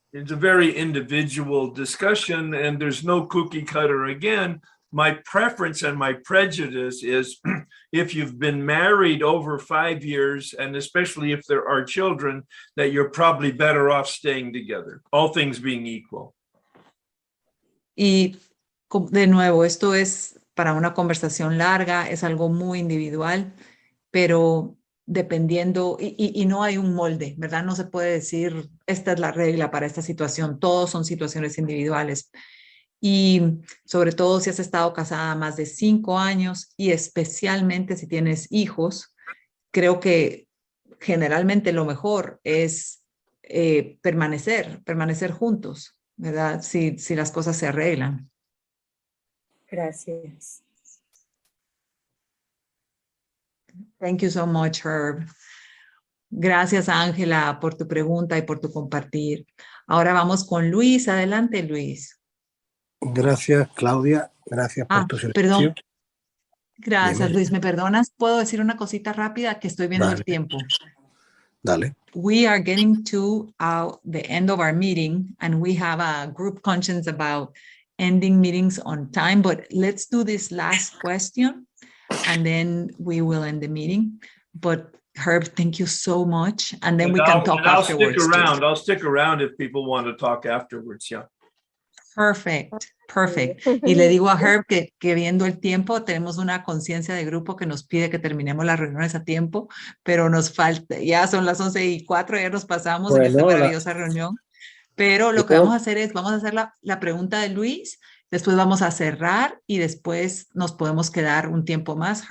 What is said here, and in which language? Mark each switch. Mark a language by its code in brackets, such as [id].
[en] it's a very individual discussion, and there's no cookie cutter. Again, my preference and my prejudice is if you've been married over 5 years, and especially if there are children, that you're probably better off staying together, all things being equal. [es] Y de nuevo, esto es para una conversación larga, es algo muy individual, pero dependiendo, y no hay un molde, ¿verdad? No se puede decir, esta es la regla para esta situación, todos son situaciones individuales. Y sobre todo si has estado casada más de 5 años y especialmente si tienes hijos, creo que generalmente lo mejor es permanecer juntos, ¿verdad? Si las cosas se arreglan. gracias. [en] Thank you so much, Herb. [es] Gracias, Ángela, por tu pregunta y por tu compartir. Ahora vamos con Luis. Adelante, Luis. Gracias, Claudia. Gracias por tu silencio. Perdón. Gracias, Dime. Luis. ¿Me perdonas? ¿Puedo decir una cosita rápida? Que estoy viendo Dale. el tiempo. Dale. [en] We are getting to the end of our meeting, and we have a group conscience about ending meetings on time, but let's do this last question, and then we will end the meeting. But Herb, thank you so much, and then we can talk afterwards. I'll stick around if people want to talk afterwards, yeah. Perfect. [es] Y le digo a Herb que viendo el tiempo, tenemos una conciencia de grupo que nos pide que terminemos las reuniones a tiempo, pero nos falta, ya son las 11:04, ya nos pasamos en esta maravillosa reunión. Pero lo que vamos a hacer es, vamos a hacer la pregunta de Luis, después vamos a cerrar y después nos podemos quedar un tiempo más.